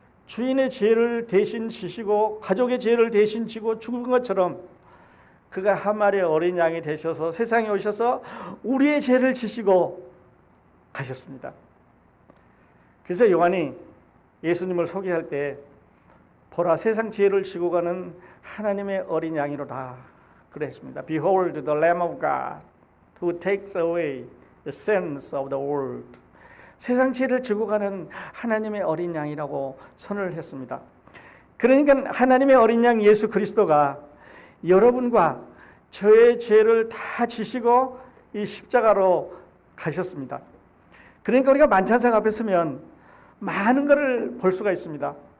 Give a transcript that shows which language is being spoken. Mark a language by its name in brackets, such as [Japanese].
[Korean] 주인의 죄를 대신 지시고 가족의 죄를 대신 지고 죽은 것처럼 그가 한 마리의 어린 양이 되셔서 세상에 오셔서 우리의 죄를 지시고 가셨습니다. 그래서 요한이 예수님을 소개할 때 보라 세상 죄를 지고 가는 하나님의 어린 양이로다 그랬습니다. [English] Behold the Lamb of God who takes away the sins of the world. [Korean] 세상 죄를 지고 가는 하나님의 어린 양이라고 선언을 했습니다. 그러니까 하나님의 어린 양 예수 그리스도가 여러분과 저의 죄를 다 지시고 이 십자가로 가셨습니다. 그러니까 우리가 만찬상 앞에 서면 많은 것을 볼 수가 있습니다.